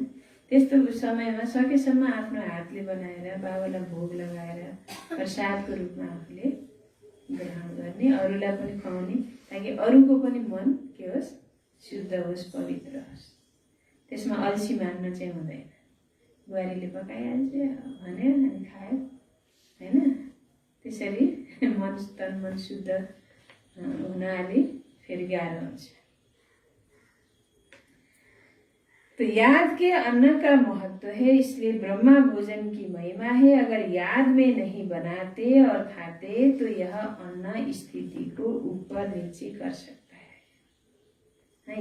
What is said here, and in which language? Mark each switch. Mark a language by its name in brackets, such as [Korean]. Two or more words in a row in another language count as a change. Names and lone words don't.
[Nepali] त्यस्तो समयमा सकेसम्म आफ्नो हातले बनाएर बाबालाई भोग लगाएर प्रसादको रूपमा आफूले ग्रहण गर्ने, अरूलाई पनि खुवाउने, ताकि अरूको पनि मन के होस्? शुद्ध होस्, पवित्र होस्। त्यसमा अल्छी मान्न चाहिँ हुँदैन। बुहारीले पकाइहाल्छ भन्यो अनि खायो, हैन? त्यसरी मन तन मन शुद्ध हुनाले फेरि गाह्रो हुन्छ। [Hindi] तो याद के अन्न का महत्व है, इसलिए ब्रह्मा भोजन की महिमा है। अगर याद में नहीं बनाते और खाते तो यह अन्न स्थिति को ऊपर नीचे कर सकता है।